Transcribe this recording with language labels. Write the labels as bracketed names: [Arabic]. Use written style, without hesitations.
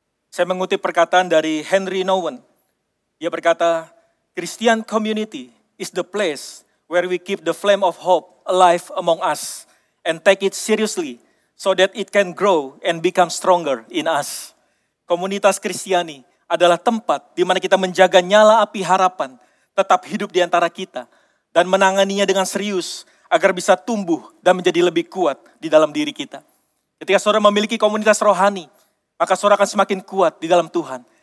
[Indonesian] Saya mengutip perkataan dari Henry Nouwen. Dia berkata, [English] Christian community is the place where we keep the flame of hope alive among us and take it seriously so that it can grow and become stronger in us. [Indonesian] Komunitas Kristiani adalah tempat di mana kita menjaga nyala api harapan tetap hidup di antara kita dan menanganinya dengan serius agar bisa tumbuh dan menjadi lebih kuat di dalam diri kita. Ketika saudara memiliki komunitas rohani, maka saudara akan semakin kuat di dalam Tuhan.